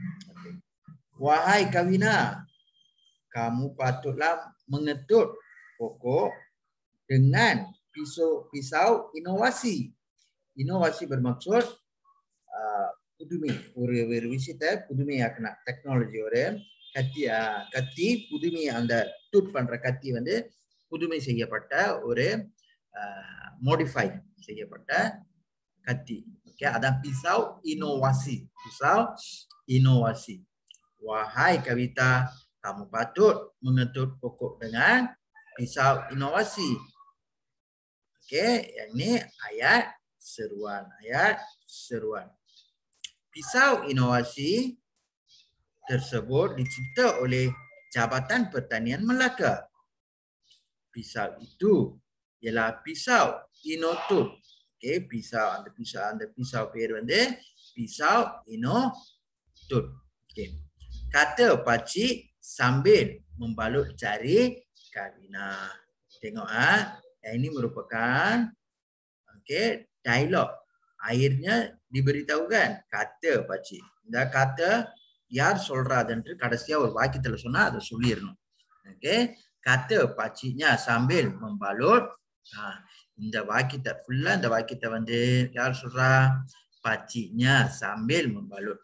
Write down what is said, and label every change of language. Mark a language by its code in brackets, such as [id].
[ms] Okay. Wahai Kawinah, kamu patutlah mengetut pokok dengan pisau inovasi. Inovasi bermaksud புதுமை. [ta] ஒரு விஷயத்தை புதுமையாக்குனா technology. ஒரு கத்தி புதுமை, அந்த டூட் பண்ற கத்தி வந்து புதுமை செய்யப்பட்ட ஒரு மோடிஃபை செய்யப்பட்ட கத்தி. ஓகே, அதான் [ms] pisau inovasi. Pisau inovasi. Wahai Kawita, kamu patut mengetut pokok dengan pisau inovasi. Okey, yang ni ayat seruan. Ayat seruan. Pisau inovasi tersebut dicipta oleh Jabatan Pertanian Melaka. Pisau itu ialah pisau inotut. Okey, pisau [ta] பேர் வந்து [ms] pisau inotut. Okey. Kata pakcik sambil membalut jari Kawinah. Tengok ini merupakan dialog. Akhirnya diberitahukan kata pakcik. [ta] இந்த kata யார் சொல்றாதுன்னு கடைசியா ஒரு வாக்கியத்துல சொன்னா அதை சொல்லிடணும். [ms] ஓகே, kata pakciknya sambil membalut. [ta] இந்த வாக்கியத்தை ஃபுல்லா இந்த வாக்கியத்தை வந்து யார் சொல்றா? [ms] pakciknya sambil membalut.